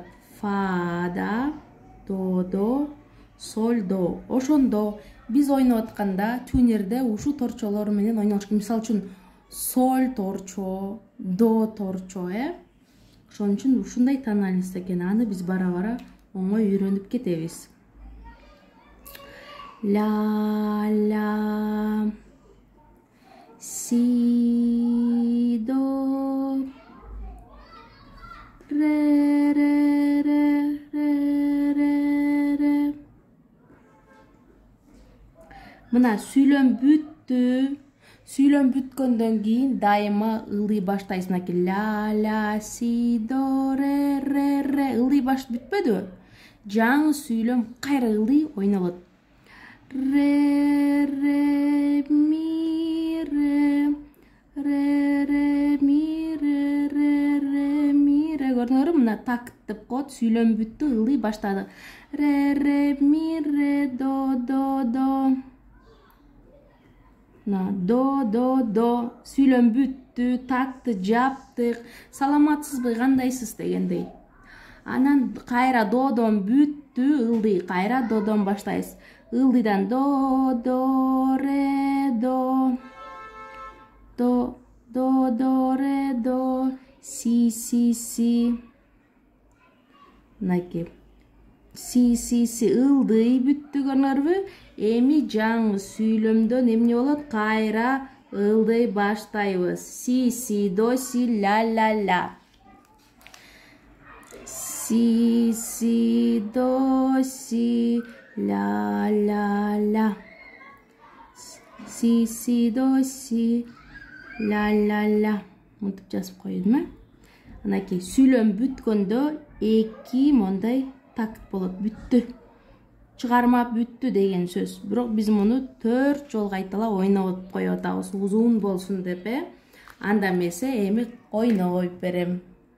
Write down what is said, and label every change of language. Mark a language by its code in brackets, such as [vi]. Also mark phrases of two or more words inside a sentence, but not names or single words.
[ky] Фада, додо, соль, до. Ошондо биз ойноп атканда тюнерде ушул торчолор менен ойнолуш. Мисалы үчүн соль торчо, до торчо, Ошон үчүн ушундай тональность экен. Аны биз бара-бара оңой үйрөнүп кетебиз. Ла, ла, си, до, ре, ре, ре, ре, ре, ре. Мына сүйлөм бүттү. Сүйлөм бүткөндөн кийин дайыма ылый баштайсың. Мынакей ла, ла, си, до, ре, ре, ре. Ылый баш бүтпөдүбү? Жаңы сүйлөм кайра ылый ойнолот. Ре, ре, ми, ре, ре, ре, ми, ре, ре, ре, ми, ре. Көрдүңөрбү? Мына такт деп коет. Сүйлөм бүттү, ылый баштады. Ре, ре, ми, ре, до, до, до. До, до, до. Сүйлөм бүттү, такты жаптык. Саламатсызбы, кандайсыз дегендей. Анан кайра додон бүттү, ылдый. Кайра додон баштайсыз. Ылдыйдан до, до, ре, до. До, до, до, ре, до. Си, си, си. Мынакей. Си, си, си. Ылдый бүттү, көрүңөрбү? Эми жаңы сүйлөмдөн эмне болот? Кайра ылдый баштайбыз. Си, си, до, си, ла, ла, ла. Си, си, до, си, ла, ла, ла. Си, си, до, си, ла, ла, ла. Мынтип жазып койдум, Анакей сүйлөм бүткөндө эки мондай такт болот. Бүттү. Чыгарма бүттү деген сөз. Бирок биз муну 4 жолу кайталап ойноп коюп атабыз, узун болсун деп. Анда эмесе эми ойноп берем.